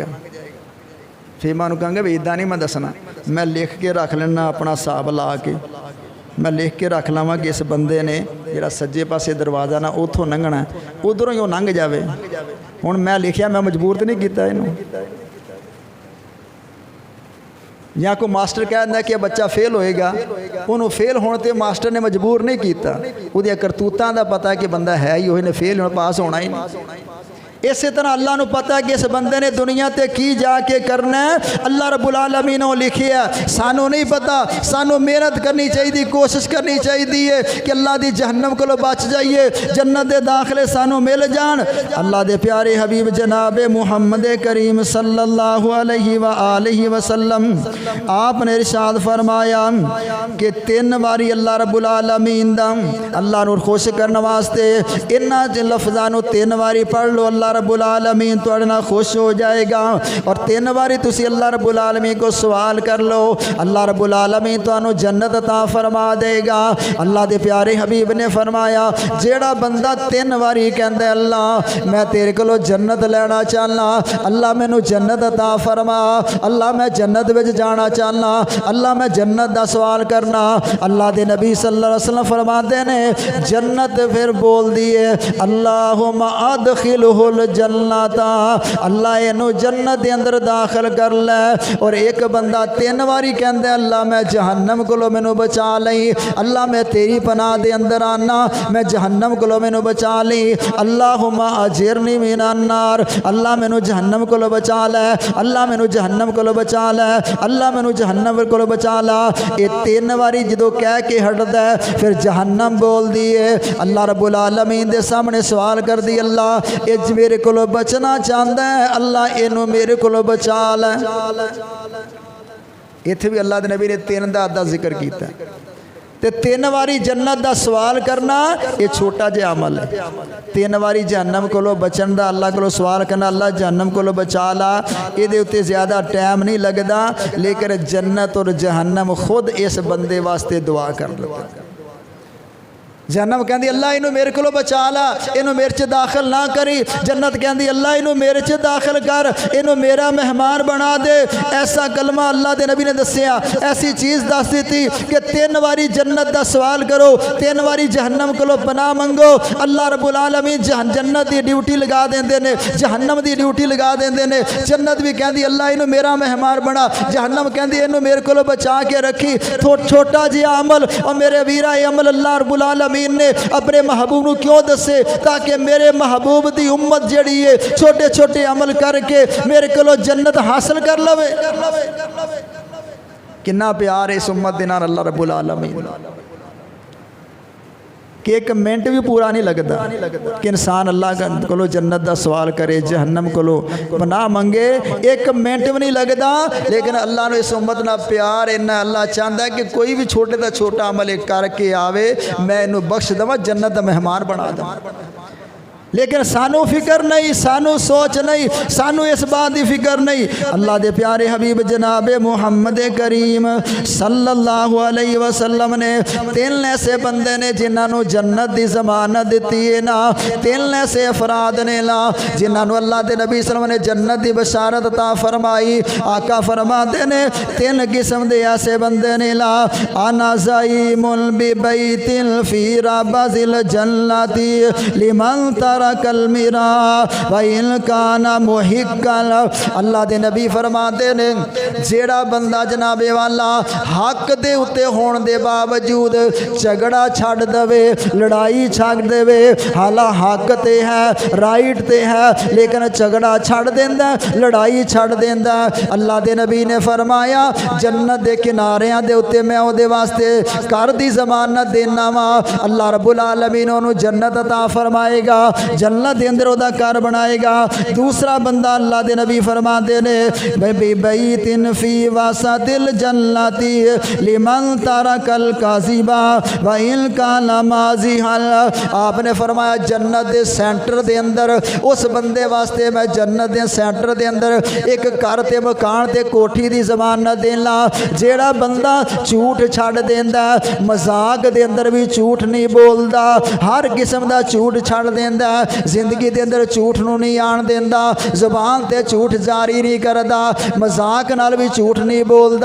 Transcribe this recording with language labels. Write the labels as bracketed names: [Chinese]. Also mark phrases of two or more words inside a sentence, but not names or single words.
[Punjabi] ਫਿਰ ਮੈਂ ਉਨ੍ਹੋਂਨੇ ਕਹੂੰਗਾ ਭੀ ਇਦਾ ਨਹੀਂ ਮੈਂ ਦੱਸਣਾ, ਮੈਂ ਲਿਖ ਕੇ ਰੱਖ ਲੈਣਾ ਅਪਣਾ ਹਿਸਾਬ ਲਾ ਕੇ, ਮੈਂ ਲਿਖ ਕੇ ਰੱਖ ਲਵਾਂ ਕਿ ਇਸ ਬੰਦੇ ਨੇ ਜਿਹੜਾ ਸੱਜੇ ਪਾਸੇ ਦਰਵਾਜ਼ਾ ਨਾ ਉੱਤੋਂ ਲੰਘਣਾ, ਉੱਧਰੋਂ ਹੀ ਉਹ ਲੰਘ ਜਾਏ। ਹੁਣ ਮੈਂ ਲਿਖਿਆ, ਮੈਂ ਮਜਬੂਰ ਤੋ ਨਹੀਂ ਕੀਤਾ ਇਨੂੰ। ਯਾ ਕੋਈ ਮਾਸਟਰ ਕਹਿ ਦਿੰਦਾ ਕਿ ਬੱਚਾ ਫੇਲ ਹੋਏਗਾ, ਉਨ੍ਹੋਂਨੇ ਫੇਲ ਹੋਣੇ ਤੇ ਮਾਸਟਰ ਨੇ ਮਜਬੂਰ ਨਹੀਂ ਕੀਤਾ, ਉਹਦੀਆਂ ਕਰਤੂਤਾਂ ਦਾ ਪਤਾ ਹੈ ਕਿ ਬੰਦਾ ਹੈ ਹੀ ਵਹੀ ਨੇ ਫੇਲ ਹੋਣਾ, ਪਾਸ ਹੋਣਾ ਹੀ ਨਹੀਂ। ਇਸ ਤਰ੍ਹਾਂ ਅੱਲਾਹ ਨੂੰ ਪਤਾ ਹੈ ਕਿ ਇਸ ਬੰਦੇ ਨੇ ਦੁਨੀਆ ਤੇ ਕੀ ਜਾ ਕੇ ਕਰਨਾ ਹੈ, ਅੱਲਾਹ ਰੱਬੁਲ ਆਲਮੀਨ ਨੇ ਲਿਖਿਆ। ਸਾਨੂੰ ਨਹੀਂ ਪਤਾ, ਸਾਨੂੰ ਮਿਹਨਤ ਕਰਨੀ ਚਾਹੀਦੀ, ਕੋਸ਼ਿਸ਼ ਕਰਨੀ ਚਾਹੀਦੀ ਕਿ ਅੱਲਾਹ ਦੀ ਜਹੰਨਮ ਕੋ ਬਚ ਜਾਈਏ, ਜੰਨਤ ਦੇ ਦਾਖ਼ਲੇ ਸਾਨੂੰ ਮਿਲ ਜਾਣ। ਅੱਲਾਹ ਦੇ ਪਿਆਰੇ ਹਬੀਬ ਜਨਾਬ ਮੁਹੰਮਦ ਕਰੀਮ [Arabic] صلى الله عليه وسلم [Punjabi] ਆਪਨੇ ਇਰਸ਼ਾਦ ਫ਼ਰਮਾਇਆ ਕਿ 3 ਬਾਰੀ ਅੱਲਾਹ ਰੱਬੁਲ ਆਲਮੀਨ ਦਾ ਅੱਲਾਹ ਨੂੰ ਖ਼ੁਸ਼ ਕਰਨੇ ਵਾਸਤੇ ਇਨ੍ਹਾਂ ਲਫ਼ਜ਼ਾਂ ਨੂੰ 3 ਬਾਰੀ ਪੜ੍ਹ ਲੋ, ਅੱਲਾਹ ਰੱਬੁਲ ਆਲਮੀਨ ਤੁਹਾਡੇ ਨਾਲ ਖ਼ੁਸ਼ ਹੋ ਜਾਏਗਾ। ਔਰ 3 ਬਾਰੀ ਤੁਸੀਂ ਅੱਲਾਹ ਰੱਬੁਲ ਆਲਮੀਨ ਕੋ ਸਵਾਲ ਕਰ ਲੋ, ਅੱਲਾਹ ਰੱਬੁਲ ਆਲਮੀਨ ਤੁਹਾਨੂੰ ਜੰਨਤ ਅਤਾ ਫ਼ਰਮਾ ਦੇਗਾ। ਅੱਲਾਹ ਦੇ ਪਿਆਰੇ ਹਬੀਬ ਨੇ ਫ਼ਰਮਾਇਆ ਜਿਹੜਾ ਬੰਦਾ 3 ਬਾਰੀ ਕਹਿੰਦਾ ਅੱਲਾਹ ਮੈਂ ਤੇਰੇ ਕੋਲੋਂ ਜੰਨਤ ਲੈਣਾ ਚਾਹਣਾ, ਅੱਲਾਹ ਮੈਨੂੰ ਜੰਨਤ ਅਤਾ ਫ਼ਰਮਾ, ਅੱਲਾਹ ਮੈਂ ਜੰਨਤ ਵਿਚ ਜਾਣਾ ਚਾਹਣਾ, ਅੱਲਾਹ ਮੈਂ ਜੰਨਤ ਦਾ ਸਵਾਲ ਕਰਨਾ, ਅੱਲਾਹ ਦੇ ਨਬੀ [Arabic] صلى الله عليه وسلم [Punjabi] ਫ਼ਰਮਾਤੇ ਨੇ ਜੰਨਤ ਫਿਰ ਬੋਲ ਦੀ ਹੈ [Arabic] اللهم أدخله الجنة, [Punjabi] ਅੱਲਾਹ ਇਨੂੰ ਜੰਨਤ ਕੇ ਅੰਦਰ ਦਾਖ਼ਲ ਕਰ ਲੇ। ਔਰ ਏਕ ਬੰਦਾ 3 ਬਾਰੀ ਕਹਿੰਦਾ ਅੱਲਾਹ ਮੈਂ ਜਹੰਨਮ ਕੋਲੋਂ ਮੈਨੂੰ ਬਚਾ ਲਈਂ, ਅੱਲਾਹ ਮੈਂ ਤੇਰੀ ਪਨਾਹ ਦੇ ਅੰਦਰ ਆਣਾ, ਮੈਂ ਜਹੰਨਮ ਕੋਲੋਂ ਮੈਨੂੰ ਬਚਾ ਲਈਂ, [Arabic] اللهم أجرني من النار, [Punjabi] ਅੱਲਾਹ ਮੈਨੂੰ ਜਹੰਨਮ ਕੋਲੋਂ ਬਚਾ ਲੇ, ਅੱਲਾਹ ਮੈਨੂੰ ਜਹੰਨਮ ਕੋਲੋਂ ਬਚਾ ਲੇ, ਅੱਲਾਹ ਮੈਨੂੰ ਜਹੰਨਮ ਕੋਲੋਂ ਬਚਾ ਲਾ। ਯੇ 3 ਬਾਰੀ ਜੋ ਕਹਿ ਕੇ ਹਟਦਾ ਫਿਰ ਜਹੰਨਮ ਬੋਲ ਦੀ ਹੈ, ਅੱਲਾਹ ਰੱਬੁਲ ਆਲਮੀਨ ਦੇ ਸਾਹਮਣੇ ਸਵਾਲ ਕਰ ਦੀ ਅੱਲਾਹ ਯੇ ਮੇਰੇ ਕੋ ਬਚਣਾ ਚਾਹਤਾ ਹੈ, ਅੱਲਾਹ ਇਨੂੰ ਮੇਰੇ ਕੋ ਬਚਾ ਲੈ। ਇੱਥੇ ਭੀ ਅੱਲਾਹ ਦੇ ਨਬੀ ਨੇ 3 ਦਾ ਜ਼ਿਕਰ ਕੀਤਾ। ਤੇ 3 ਬਾਰੀ ਜੰਨਤ ਦਾ ਸਵਾਲ ਕਰਨਾ ਯੇ ਛੋਟਾ ਜਿਹਾ ਅਮਲ ਹੈ। 3 ਬਾਰੀ ਜਹੰਨਮ ਕੋਲੋਂ ਬਚਣ ਦਾ ਅੱਲਾਹ ਕੋਲੋਂ ਸਵਾਲ ਕਰਨਾ, ਅੱਲਾਹ ਜਹੰਨਮ ਕੋਲੋਂ ਬਚਾ ਲਾ, ਯੇ ਉੱਤੇ ਜ਼ਿਆਦਾ ਟਾਈਮ ਨਹੀਂ ਲਗਤਾ, ਲੇਕਿਨ ਜੰਨਤ ਔਰ ਜਹੰਨਮ ਖ਼ੁਦ ਇਸ ਬੰਦੇ ਵਾਸਤੇ ਦੁਆ ਕਰ ਲੇਤਾ। ਜੰਨਤ ਕਹਿਤੀ ਅੱਲਾਹ ਇਨੂੰ ਮੇਰੇ ਕੋ ਬਚਾ ਲਾ, ਇਨੂੰ ਮੇਰੇ ਚ ਦਾਖ਼ਲ ਨਾ ਕਰੀਂ, ਜੰਨਤ ਕਹਿਤੀ ਅੱਲਾਹ ਇਨੂੰ ਮੇਰੇ ਚ ਦਾਖ਼ਲ ਕਰ, ਇਨੂੰ ਮੇਰਾ ਮਹਿਮਾਨ ਬਣਾ ਦੇ। ਐਸਾ ਕਲਮਾ ਅੱਲਾਹ ਕੇ ਨਬੀ ਨੇ ਦੱਸਿਆ, ਐਸੀ ਚੀਜ਼ ਦੱਸ ਦੀ ਕਿ 3 ਬਾਰੀ ਜੰਨਤ ਕਾ ਸਵਾਲ ਕਰੋ, 3 ਬਾਰੀ ਜਹੰਨਮ ਕੋ ਪਨਾਹ ਮੰਗੋ, ਅੱਲਾਹ ਰੱਬੁਲ ਆਲਮੀਨ ਜੰਨਤ ਕੀ ਡਿਊਟੀ ਲਗਾ ਦੇਂਦੇ ਨੇ, ਜਹੰਨਮ ਕੀ ਡਿਊਟੀ ਲਗਾ ਦੇਂਦੇ ਨੇ। ਜੰਨਤ ਭੀ ਕਹਿਤੀ ਅੱਲਾਹ ਇਨੂੰ ਮੇਰਾ ਮਹਿਮਾਨ ਬਣਾ, ਜਹੰਨਮ ਕਹਿਤੀ ਇਨੂੰ ਮੇਰੇ ਕੋ ਬਚਾ ਕੇ ਰੱਖੀਂ। ਛੋਟਾ ਜਿਹਾ ਅਮਲ ਔਰ ਮੇਰੇ ਵੀਰਾ ਯੇ ਅਮਲ ਅੱਲਾਹ ਰੱਬੁਲ ਆਲਮੀਨ ਨੇ ਅਪਣੇ ਮਹਿਬੂਬ ਕੋ ਕਿਉਂ ਦੱਸੇ, ਤਾਕਿ ਮੇਰੇ ਮਹਿਬੂਬ ਕੀ ਉੱਮਤ ਜਿਹੜੀ ਹੈ ਛੋਟੇ ਛੋਟੇ ਅਮਲ ਕਰ ਕੇ ਮੇਰੇ ਕੋ ਜੰਨਤ ਹਾਸਲ ਕਰ ਲਵੇ। ਕਿਤਨਾ ਪਿਆਰ ਹੈ ਇਸ ਉੱਮਤ ਦੇ ਨਾਲ ਅੱਲਾਹ ਰੱਬੁਲ ਆਲਮੀਨ ਕਿ 1 ਮਿੰਟ ਭੀ ਪੂਰਾ ਨਹੀਂ ਲਗਤਾ ਕਿ ਇਨਸਾਨ ਅੱਲਾਹ ਕੋ ਜੰਨਤ ਕਾ ਸਵਾਲ ਕਰੇ, ਜਹੰਨਮ ਕੋ ਪਨਾਹ ਮੰਗੇ, 1 ਮਿੰਟ ਭੀ ਨਹੀਂ ਲਗਤਾ। ਲੇਕਿਨ ਅੱਲਾਹ ਨੇ ਇਸ ਉੱਮਤ ਨਾ ਪਿਆਰ ਇੰਨਾ, ਅੱਲਾਹ ਚਾਹਤਾ ਹੈ ਕਿ ਕੋਈ ਭੀ ਛੋਟੇ ਕਾ ਛੋਟਾ ਅਮਲ ਕਰ ਕੇ ਆਵੇ, ਮੈਂ ਇਨੂੰ ਬਖ਼ਸ਼ ਦੇਵਾਂ, ਜੰਨਤ ਕਾ ਮਹਿਮਾਨ ਬਣਾ ਦੇਵਾਂ। ਲੇਕਿਨ ਸਾਨੂੰ ਫ਼ਿਕਰ ਨਹੀਂ, ਸਾਨੂੰ ਸੋਚ ਨਹੀਂ, ਸਾਨੂੰ ਇਸ ਬਾਤ ਕੀ ਫ਼ਿਕਰ ਨਹੀਂ। ਅੱਲਾਹ ਦੇ ਪਿਆਰੇ ਹਬੀਬ ਜਨਾਬ ਮੁਹੰਮਦ ਕਰੀਮ [Arabic] صلى الله عليه وسلم [Punjabi] ਨੇ 3 ਐਸੇ ਬੰਦੇ ਨੇ ਜਿਨ੍ਹੋਂਨੇ ਜੰਨਤ ਕੀ ਜ਼ਮਾਨਤ ਦੀ ਹੈ ਨਾ, 3 ਐਸੇ ਅਫ਼ਰਾਦ ਨੇ ਲਾ ਜਿਨ੍ਹੋਂਨੇ ਅੱਲਾਹ ਕੇ ਨਬੀ [Arabic] صلى الله عليه وسلم [Punjabi] ਨੇ ਜੰਨਤ ਕੀ ਬਸ਼ਾਰਤ ਅਤਾ ਫ਼ਰਮਾਈ। ਆਕਾ ਫ਼ਰਮਾਤੇ ਨੇ 3 ਕਿਸਮ ਕੇ ਐਸੇ ਬੰਦੇ ਨੇ ਲਾ, [Arabic] أنا زعيم ببيت في ربض الجنة لمن ترك المراء وإن كان محقا. [Punjabi] ਅੱਲਾਹ ਦੇ ਨਬੀ ਫ਼ਰਮਾਤੇ ਨੇ ਜਿਹੜਾ ਬੰਦਾ ਜਨਾਬੇ ਵਾਲਾ ਹੱਕ ਦੇ ਉੱਤੇ ਹੋਣੇ ਦੇ ਬਾਵਜੂਦ ਝਗੜਾ ਛੱਡ ਦੇਵੇ, ਲੜਾਈ ਛੱਡ ਦੇਵੇ, ਹਾਲਾ ਹੱਕ ਤੇ ਹੈ, ਰਾਈਟ ਤੇ ਹੈ, ਲੇਕਿਨ ਝਗੜਾ ਛੱਡ ਦੇਂਦਾ, ਲੜਾਈ ਛੱਡ ਦੇਂਦਾ, ਅੱਲਾਹ ਦੇ ਨਬੀ ਨੇ ਫ਼ਰਮਾਇਆ ਜੰਨਤ ਦੇ ਕਿਨਾਰਿਆਂ ਦੇ ਉੱਤੇ ਮੈਂ ਓਹਦੇ ਵਾਸਤੇ ਘਰ ਦੀ ਜ਼ਮਾਨਤ ਦੇਣਾ ਵਾਂ। ਅੱਲਾਹ ਰੱਬੁਲ ਆਲਮੀਨ ਓਨੂੰ ਜੰਨਤ ਅਤਾ ਫ਼ਰਮਾਏਗਾ, ਜੰਨਤ ਦੇ ਅੰਦਰ ਓਹਦਾ ਘਰ ਬਣਾਏਗਾ। ਦੂਸਰਾ ਬੰਦਾ ਅੱਲਾਹ ਦੇ ਨਬੀ ਫ਼ਰਮਾਤੇ ਨੇ [Arabic] بيت في وسط الجنة لمن ترك الكذب وإن كان مازحا. [Punjabi] ਆਪਨੇ ਫ਼ਰਮਾਇਆ ਜੰਨਤ ਦੇ ਸੈਂਟਰ ਦੇ ਅੰਦਰ ਉਸ ਬੰਦੇ ਵਾਸਤੇ ਮੈਂ ਜੰਨਤ ਦੇ ਸੈਂਟਰ ਦੇ ਅੰਦਰ ਏਕ ਘਰ ਤੇ ਮਕਾਨ ਤੇ ਕੋਠੀ ਦੀ ਜ਼ਮਾਨਤ ਦੇਣਾ ਜਿਹੜਾ ਬੰਦਾ ਝੂਠ ਛੱਡ ਦੇਂਦਾ, ਮਜ਼ਾਕ ਦੇ ਅੰਦਰ ਭੀ ਝੂਠ ਨਹੀਂ ਬੋਲਦਾ, ਹਰ ਕਿਸਮ ਦਾ ਝੂਠ ਛੱਡ ਦੇਂਦਾ, ਜ਼ਿੰਦਗੀ ਦੇ ਅੰਦਰ ਝੂਠ ਨੂੰ ਨਹੀਂ ਆਣ ਦੇਂਦਾ, ਜ਼ਬਾਨ ਤੇ ਝੂਠ ਜਾਰੀ ਨਹੀਂ ਕਰਦਾ, ਮਜ਼ਾਕ ਨਾਲ ਭੀ ਝੂਠ ਨਹੀਂ ਬੋਲਦਾ।